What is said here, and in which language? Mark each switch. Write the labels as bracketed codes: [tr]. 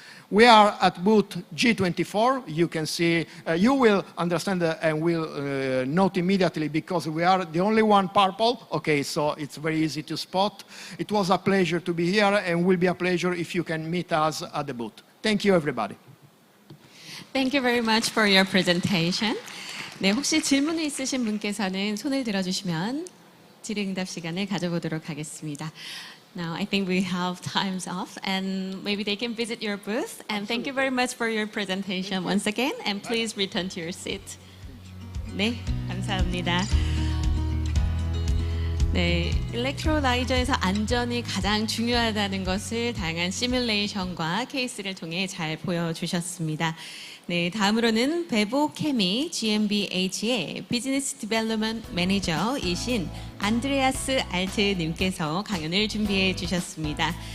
[en] We are at booth G24. You can see, you will understand and will note immediately, because we are the only one purple. Okay, so it's very easy to spot. It was a pleasure to be here, and will be a pleasure if you can meet us at the booth. Thank you, everybody. Thank you very much for your presentation. [ko] 네, 혹시 질문 있으신 분께서는 손을 들어주시면 질의응답 시간을 가져보도록 하겠습니다. [en] Now, I think we have times off, and maybe they can visit your booth. And thank you very much for your presentation once again, and please return to your seat. [ko] 네, 감사합니다. 네, 일렉트로라이저에서 안전이 가장 중요하다는 것을 다양한 시뮬레이션과 케이스를 통해 잘 보여주셨습니다. 네, 다음으로는 베보 케미 GmbH의 비즈니스 디벨롭먼트 매니저이신 안드레아스 알트 님께서 강연을 준비해 주셨습니다.